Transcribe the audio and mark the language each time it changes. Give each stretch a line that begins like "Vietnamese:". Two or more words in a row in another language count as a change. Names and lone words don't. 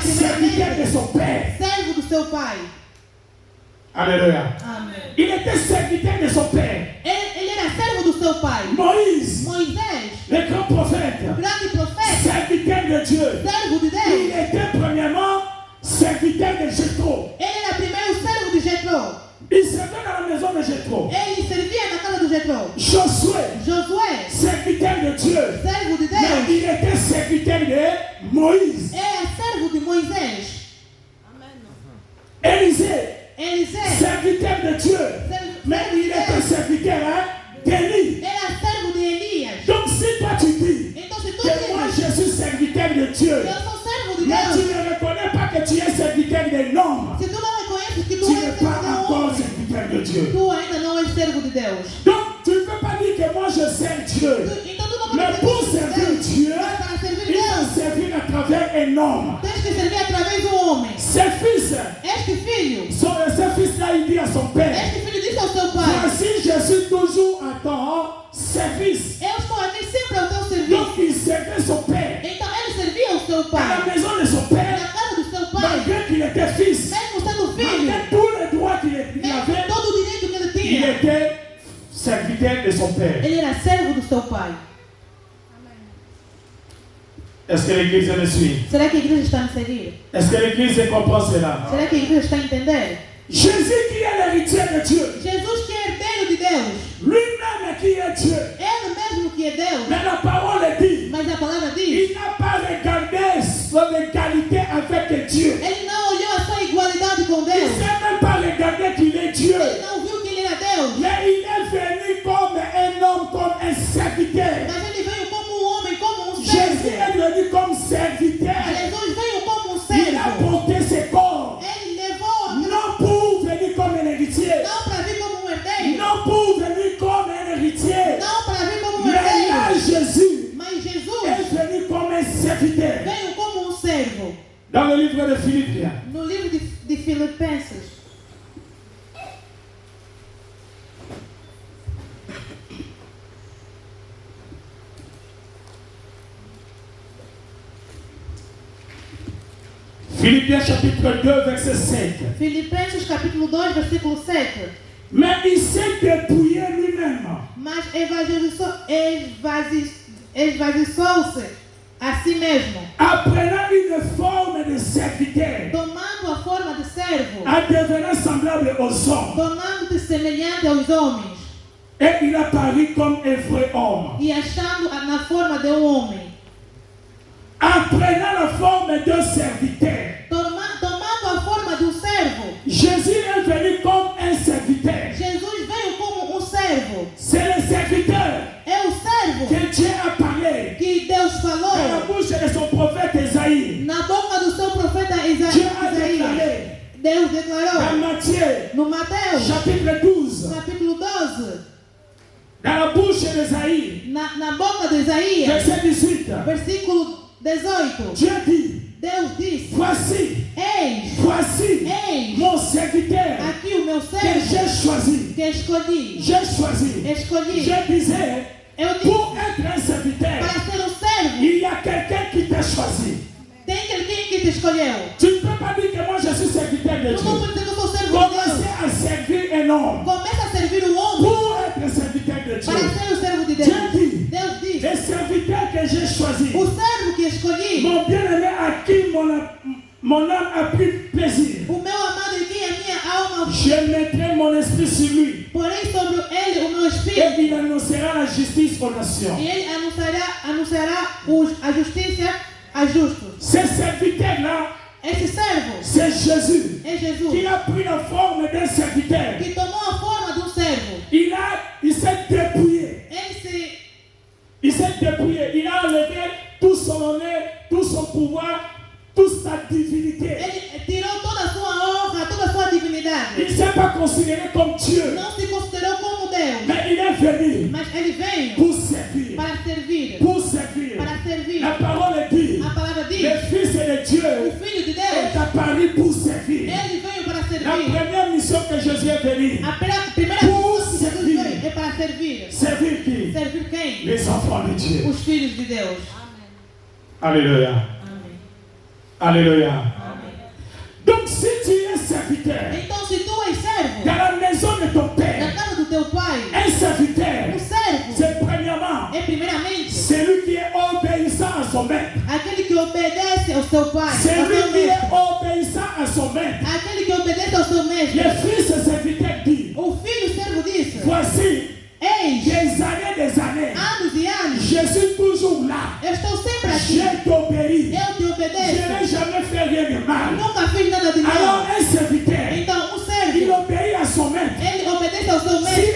French: serviteur de
Portuguese: primeiramente
French: son père.
Portuguese: servo do seu pai.
French: Alléluia.
Portuguese: Amém.
French: Il était serviteur de son père.
Portuguese: Ele era servo do seu pai.
French: Moïse,
Portuguese: Moisés,
French: le grand prophète,
Portuguese: o grande profeta,
French: serviteur de Dieu,
Portuguese: servo de
French: il
Portuguese: Deus.
French: était premièrement serviteur de Jéthro.
Portuguese: Ele era primeiro servo de Jetro.
French: Il servait dans la maison de Jéthro.
Portuguese: Ele servia na casa do Jetro.
French: Josué,
Portuguese: Josué,
French: serviteur de Dieu,
Portuguese: servo de
French: mais
Portuguese: Deus,
French: il était serviteur de Moïse.
Portuguese: era servo de Moisés.
French: Élisée,
Portuguese: Eliseu,
French: serviteur de Dieu, mais il était serviteur d'Élie.
Portuguese: era servo de Elias.
French: Donc si toi tu dis
Portuguese: Então, se tu
French: que moi
Portuguese: dizes
French: je suis serviteur de Dieu,
Portuguese: que eu sou servo de
French: mais tu
Portuguese: Deus,
French: ne reconnais pas que tu es homme,
Portuguese: Se tu não reconheces que tu
French: tu
Portuguese: és
French: n'es
Portuguese: servo
French: pas
Portuguese: de
French: encore
Portuguese: homem,
French: serviteur de Dieu.
Portuguese: tu ainda não és servo de Deus.
French: Donc, tu ne peux pas dire que moi je sers Dieu.
Portuguese: Então tu não
French: Mais
Portuguese: podes
French: pour
Portuguese: dizer que
French: servir
Portuguese: Deus,
French: Dieu,
Portuguese: mas para servir
French: il faut
Portuguese: Deus,
French: servir à travers un homme.
Portuguese: tens que servir através do homem.
French: Ses fils,
Portuguese: Este filho,
French: ce fils-là, il dit à son père,
Portuguese: este filho disse ao seu pai:
French: voici, je suis toujours à ton service.
Portuguese: eu estou aqui sempre ao teu
French: Donc,
Portuguese: serviço.
French: il servait son père.
Portuguese: Então ele servia ao seu
French: À
Portuguese: pai.
French: la maison de son père,
Portuguese: Na casa do seu pai,
French: malgré qu'il était fils,
Portuguese: mesmo sendo filho,
French: malgré tous les droits qu'il
Portuguese: mesmo
French: avait,
Portuguese: todo o direito que ele
French: il
Portuguese: tinha,
French: était serviteur de son père.
Portuguese: ele era servo do seu pai.
French: Est-ce que l'église me suit?
Portuguese: Será que a igreja está a me seguir?
French: Est-ce que l'église comprend cela?
Portuguese: Será que a igreja está a entender?
French: Jésus qui est l'héritier de Dieu,
Portuguese: Jesus que é herdeiro de Deus,
French: lui-même qui est Dieu.
Portuguese: ele mesmo que é Deus,
French: Mais la parole dit,
Portuguese: mas a palavra diz,
French: il n'a pas regardé son égalité avec Dieu.
Portuguese: ele não olhou a sua igualdade com
French: Il ne
Portuguese: Deus,
French: s'est même pas regardé qu'il est Dieu.
Portuguese: ele não viu que ele era Deus,
French: Mais il est venu comme un homme, comme un serviteur.
Portuguese: mas ele veio como um homem, como um
French: Jésus
Portuguese: servo.
French: est venu comme serviteur.
Portuguese: Jesus veio como um
French: Il a
Portuguese: servo.
French: porté ses corps.
Portuguese: Ele levou,
French: Non pour venir comme un héritier.
Portuguese: não para vir como um herdeiro,
French: Non pour venir comme un héritier.
Portuguese: não para vir como um
French: Mais là,
Portuguese: herdeiro,
French: Jésus
Portuguese: mas
French: est
Portuguese: Jesus
French: venu comme un serviteur.
Portuguese: veio como um servo.
French: Dans le livre de Philippiens,
Portuguese: No livro de Filipenses,
French: Philippiens chapitre 2, verset 5.
Portuguese: Filipenses capítulo 2, versículo 7.
French: Mais il s'est dépouillé lui-même.
Portuguese: Mas esvaziou-se a si mesmo,
French: Apprenant une forme de serviteur.
Portuguese: tomando a forma de servo,
French: En devenant semblable aux hommes.
Portuguese: tornando-se semelhante aos homens,
French: Et il a paru comme un vrai homme.
Portuguese: e achando na forma de homem,
French: En prenant la forme d'un serviteur.
Portuguese: tomando a forma de servo.
French: Jésus est venu comme un serviteur.
Portuguese: Jesus veio como servo.
French: C'est le serviteur
Portuguese: É o servo
French: que Dieu a parlé
Portuguese: que Deus
French: dans la
Portuguese: falou
French: bouche de son prophète Esaïe.
Portuguese: na boca do seu profeta
French: Dieu a
Portuguese: Isaías.
French: déclaré
Portuguese: Deus
French: dans
Portuguese: declarou
French: Matthieu
Portuguese: no Mateus,
French: chapitre 12,
Portuguese: capítulo 12,
French: dans la bouche d'Esaïe,
Portuguese: na boca de Isaías,
French: verset 18,
Portuguese: versículo 18,
French: Dieu dit,
Portuguese: Deus disse:
French: voici
Portuguese: Eis
French: mon serviteur
Portuguese: aqui o meu
French: que
Portuguese: servo
French: j'ai choisi.
Portuguese: que escolhi.
French: J'ai choisi.
Portuguese: Escolhi.
French: Je disais,
Portuguese: Eu disse:
French: pour être un serviteur,
Portuguese: para ser um servo,
French: il y a quelqu'un qui t'a choisi.
Portuguese: tem alguém que te escolheu.
French: Tu ne peux pas dire que moi je suis serviteur de
Portuguese: Tu não
French: Dieu.
Portuguese: pode dizer que eu sou servo de
French: Commencez
Portuguese: Deus.
French: à servir un homme
Portuguese: Começa a servir o homem
French: pour être serviteur de
Portuguese: para
French: Dieu.
Portuguese: ser o servo de Deus.
French: Dieu dit,
Portuguese: Deus diz:
French: les serviteurs que j'ai choisis,
Portuguese: o servo que escolhi,
French: mon bien-aimé à qui mon âme a pris plaisir,
Portuguese: o meu amado em quem a minha alma,
French: je mettrai mon esprit sur lui
Portuguese: porém sobre ele o meu
French: et
Portuguese: espírito,
French: il annoncera la justice aux nations.
Portuguese: e ele anunciará a justiça a justos.
French: Ce serviteur-là,
Portuguese: Esse servo
French: c'est Jésus
Portuguese: é Jesus,
French: qui a pris la forme d'un serviteur.
Portuguese: que tomou a forma de um servo.
French: Il s'est dépouillé. Il s'est dépouillé. Il a enlevé tout son honneur, tout son pouvoir, toute sa divinité.
Portuguese: Ele tirou toda a sua honra, toda a sua divinidade.
French: Il ne s'est pas considéré comme Dieu,
Portuguese: Não se considerou como Deus,
French: mais il est venu
Portuguese: mas ele veio
French: pour servir.
Portuguese: para servir.
French: Pour servir.
Portuguese: Para servir.
French: La parole dit,
Portuguese: A palavra diz:
French: le Fils de Dieu
Portuguese: o Filho de
French: est
Portuguese: Deus,
French: apparu pour servir.
Portuguese: ele veio para
French: La
Portuguese: servir.
French: première mission que Jésus est venu,
Portuguese: A primeira
French: Pour
Portuguese: missão que Jesus
French: servir.
Portuguese: veio é para servir.
French: servir qui?
Portuguese: Servir quem?
French: Les enfants de Dieu.
Portuguese: Os filhos de Deus.
French: Alléluia.
Portuguese: Amém.
French: Alléluia. Donc si tu es serviteur,
Portuguese: Então, se tu és servo
French: dans la maison de ton
Portuguese: na
French: Père,
Portuguese: casa do teu pai,
French: un serviteur,
Portuguese: o servo
French: c'est premièrement
Portuguese: é primeiramente
French: celui qui est obéissant à son maître.
Portuguese: aquele que obedece ao seu pai, ao
French: Celui
Portuguese: seu
French: qui est
Portuguese: mestre.
French: obéissant à son maître.
Portuguese: Aquele que obedece ao seu mestre.
French: Le fils serviteur dit,
Portuguese: O filho servo disse:
French: voici
Portuguese: Eis,
French: des années,
Portuguese: anos e anos,
French: je suis toujours là.
Portuguese: eu estou sempre aqui.
French: Je t'obéis.
Portuguese: Eu te
French: Je
Portuguese: obedeço.
French: n'ai jamais fait rien de mal.
Portuguese: Nunca fiz nada de
French: Alors
Portuguese: mal.
French: un serviteur,
Portuguese: Então, um
French: il
Portuguese: servo,
French: obéit à son maître.
Portuguese: ele obedece ao seu
French: Si
Portuguese: mestre.